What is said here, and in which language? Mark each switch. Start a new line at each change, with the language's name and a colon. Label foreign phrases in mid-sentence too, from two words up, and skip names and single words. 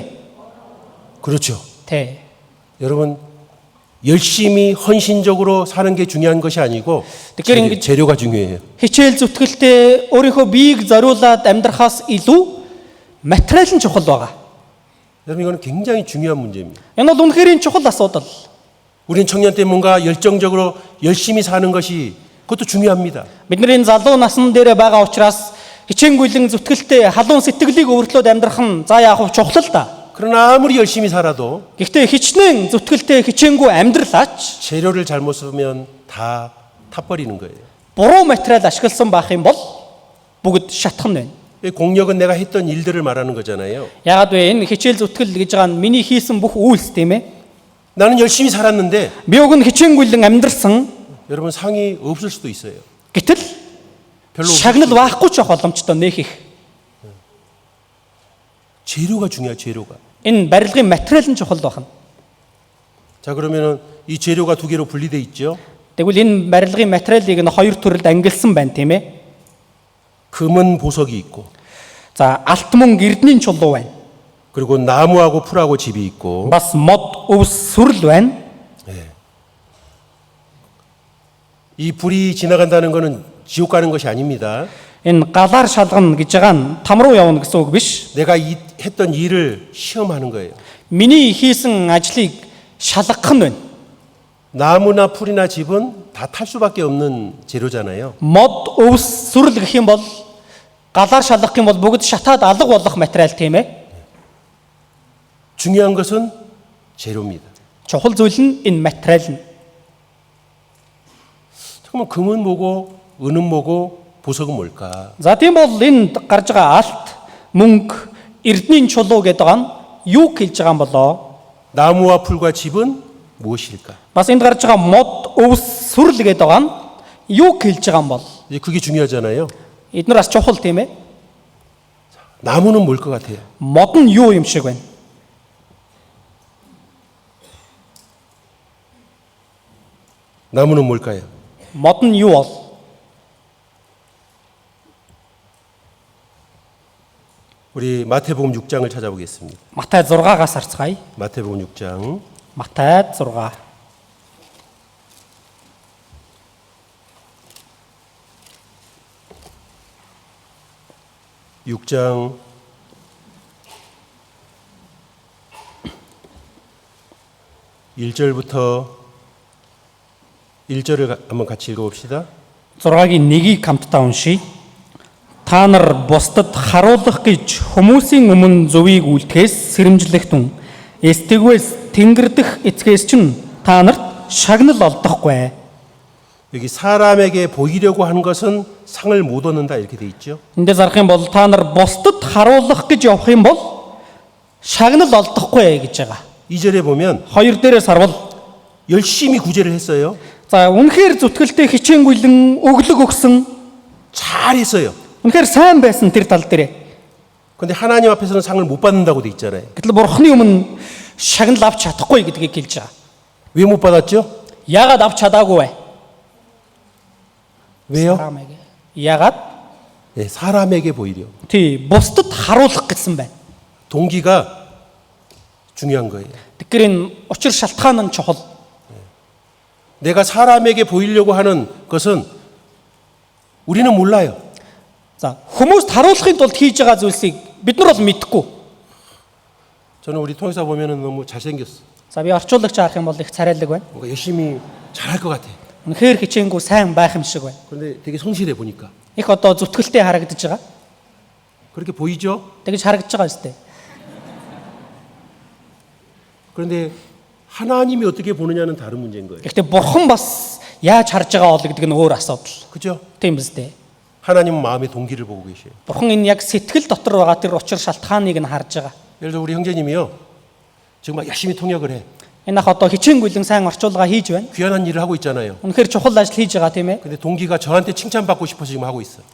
Korean: 그렇죠.
Mongolian: Тэ.
Korean: 여러분, 열심히 헌신적으로 사는 게 중요한 것이 아니고
Mongolian: Тэгэхээр
Korean: 재료가 중요해요.
Mongolian: хичээл зүтгэлтэй өөрийнхөө биеийг зориулаад амьдрахаас илүү материал нь чухал байгаа.
Korean: 여러분, 이거는 굉장히 중요한 문제입니다.
Mongolian: Энэ бол үнэхээр чухал асуудал.
Korean: 우린 청년 때 뭔가 열정적으로 열심히 사는 것이 그것도 중요합니다.
Mongolian: Бидний залуу насн дээр байгаа учраас хичээнгүйлэн зүтгэлтэй халуун сэтгэлийг өөрчлөөд амьдрах нь за яах вэ чухал л да.
Korean: 그러나 아무리 열심히 살아도
Mongolian: Гэхдээ хичнээн зүтгэлтэй хичээнгүү амьдралаач
Korean: 재료를 잘못 쓰면 다 타버리는 거예요.
Mongolian: буруу материал ашигласан байх юм бол бүгд шатах нь байна.
Korean: 이 공력은 내가 했던 일들을 말하는 거잖아요.
Mongolian: Яагаад вэ? Энэ хичээл зүтгэл гэж байгаа нь миний хийсэн бүх үйлс тийм ээ.
Korean: 나는 열심히 살았는데
Mongolian: Би уг нь хичээнгүйлэн амьдрсан
Korean: 여러분 상이 없을 수도 있어요.
Mongolian: гэтэл
Korean: 별로
Mongolian: шагнал байхгүй ч байх боломжтой нээх их.
Korean: 재료가 중요해요. 재료가.
Mongolian: Энэ барилгын материал нь чухал байна.
Korean: 자, 그러면은 이 재료가 두 개로 분리돼 있죠.
Mongolian: Тэгвэл энэ барилгын материалыг нь хоёр төрөлд ангилсан байна тийм ээ.
Korean: 금은 보석이 있고
Mongolian: За алт мөн эрдэнийн чулуу байна.
Korean: 그리고 나무하고 풀하고 집이 있고
Mongolian: Бас мод өвс сүрэл байна.
Korean: 이 불이 지나간다는 것은 지옥 가는 것이 아닙니다.
Mongolian: Энэ галаар шалгана гэж байгаа нь там руу явна гэсэн үг биш.
Korean: 내가 했던 일을 시험하는 거예요.
Mongolian: Миний хийсэн ажлыг шалгах нь байна.
Korean: 나무나 풀이나 집은 다 탈 수밖에 없는 재료잖아요.
Mongolian: Мод өвс сүрэл гэх юм бол галаар шалгах юм бол бүгд шатаад алга болох материал тийм ээ.
Korean: 중요한 것은 재료입니다.
Mongolian: Чухал зүйл нь энэ материал нь.
Korean: 그러면 금은 뭐고 은은 뭐고 보석은 뭘까?
Mongolian: За тийм бол энэ гарч байгаа алт, мөнгө, эрдэнийн чулуу гэдэг байгаа нь юу хэлж байгаа юм болоо?
Korean: 나무와 풀과 집은 무엇일까?
Mongolian: Бас энд гарч байгаа мод, өвс, сүрэл гэдэг байгаа нь юу хэлж байгаа юм бол?
Korean: 이제 그게 중요하잖아요.
Mongolian: Эдгээр бас чухал тийм ээ.
Korean: 나무는 뭘 것 같아요?
Mongolian: Мод нь юу юм шиг байна?
Korean: 나무는 뭘까요?
Mongolian: Мод нь юу бол?
Korean: 우리 마태복음 6장을 찾아보겠습니다.
Mongolian: Матай 6-аас харцгаая.
Korean: 마태복음 6장
Mongolian: Матай 6.
Korean: 6장 1절부터 1절을 한번 같이 읽어봅시다.
Mongolian: 6-гийн 1-ийг хамтдаа уншийе. Та нар бусдад харуулах гэж хүмүүсийн өмнө зөвийг үлдэхээс сэрэмжлэхтэн эстэгвээс тэнгэр дэх эцгээс чинь та нарт шагнал олдохгүй.
Korean: 여기 사람에게 보이려고 하는 것은 상을 못 얻는다 이렇게 돼 있죠.
Mongolian: Эндээс харах юм бол та нар бусдад харуулах гэж явах юм бол шагнал олдохгүй гэж байгаа.
Korean: 2절에 보면
Mongolian: Хоёр дээрээс харвал
Korean: 열심히 구제를 했어요.
Mongolian: за үнэхээр зүтгэлтэй хичээнгүйлэн өглөг өгсөн
Korean: 잘했어요.
Mongolian: үнэхээр сайн байсан тэр тал дээр.
Korean: 근데 하나님 앞에서는 상을 못 받는다고 돼 있잖아요.
Mongolian: Гэтэл бурхны өмнө шагнал авч чадахгүй гэдгийг хэлж байгаа.
Korean: 왜 못 받았죠?
Mongolian: Яагаад авч чадаагүй вэ?
Korean: 왜요? Saram에게. Яагаад? 네, 사람에게 보이려.
Mongolian: Тий, бусдад харуулах гэсэн байна.
Korean: 동기가 중요한 거예요.
Mongolian: Тэгэхээр энэ учир шалтгаан нь чухал.
Korean: 내가 사람에게 보이려고 하는 것은 우리는 몰라요.
Mongolian: За, хүмүүст харуулахын тулд хийж байгаа зүйлсийг бид нар бол мэдэхгүй.
Korean: 저는 우리 통역사 보면은 너무 잘생겼어.
Mongolian: За, би орчуулагч харах юм бол их царайлаг байна.
Korean: 뭔가 열심히 잘할 것 같아.
Mongolian: Үнэхээр хичээнгүй сайн байх юм шиг байна.
Korean: 그런데 되게 성실해 보니까.
Mongolian: Их одоо зүтгэлтэй харагдаж байгаа.
Korean: 그렇게 보이죠?
Mongolian: Тэгж харагдаж байгаа үстэй.
Korean: 그런데 하나님이 어떻게 보느냐는 다른 문제인 거예요.
Mongolian: Гэхдээ бурхан бас яаж харж байгаа бол гэдэг нь өөр асуудал.
Korean: 그죠?
Mongolian: Тийм үстэй.
Korean: 하나님은 마음의 동기를 보고 계셔요.
Mongolian: Бурхан энэ яг сэтгэл дотор байгаа тэр учир шалтгааныг нь харж байгаа.
Korean: 예를 들어 우리 형제님이요. 지금 막 열심히 통역을 해.
Mongolian: Энэ ах одоо хичээнгүйлэн сайн орчуулга хийж байна.
Korean: 귀한 일을 하고 있잖아요.
Mongolian: Үнэхээр чухал ажил хийж байгаа тийм ээ.
Korean: 근데 동기가 저한테 칭찬받고 싶어서 지금 하고 있어.